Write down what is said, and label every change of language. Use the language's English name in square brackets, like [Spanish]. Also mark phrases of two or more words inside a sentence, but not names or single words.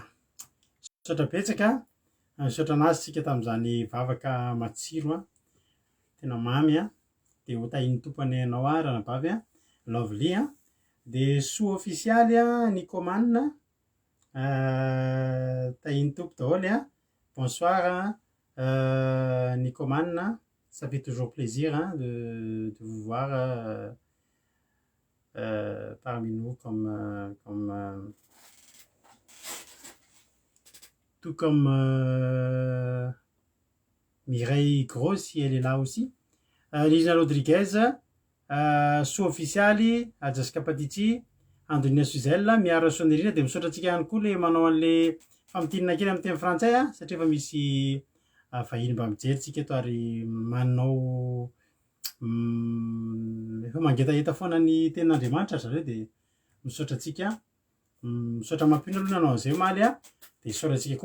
[Malagasy] Misaotra betsaka, misaotra anazy tsika tamin'izany vavaka matsiro tena mamy dia ho tahiny tompony ianao ranabavy Lovely dia sous officialy Nicomanina tahiny tompo daholo [French] bonsoir Nicomanina, ça fait toujours plaisir de vous voir parmi nous comme tout comme Mireille Gros si elle est là aussi, Lina Rodriguez, [Malagasy] sous-officialy Jessica Patitsi, Andonia Suzelle, miara Sonerina dia misaotra antsika ihany koa le manao an'le famotinana kely amin'ny teny frantsay satria efa misy vahiny mba mijerytsika eto ary manao efa mangetaheta foana ny tenin'Andriamanitra zareo dia misaotra antsika, misaotra mampino aloha nanao an'izay maly dia saotra antsika koa